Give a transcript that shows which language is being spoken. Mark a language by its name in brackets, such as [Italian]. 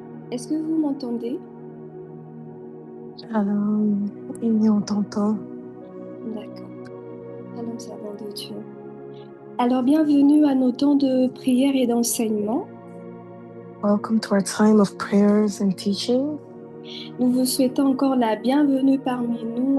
[French] Est-ce que vous m'entendez? Shalom, on t'entend. D'accord. Shalom, servant de Dieu. Alors, bienvenue à nos temps de prière et d'enseignement. [English] Welcome to our time of prayers and teaching. [French] Nous vous souhaitons encore la bienvenue parmi nous.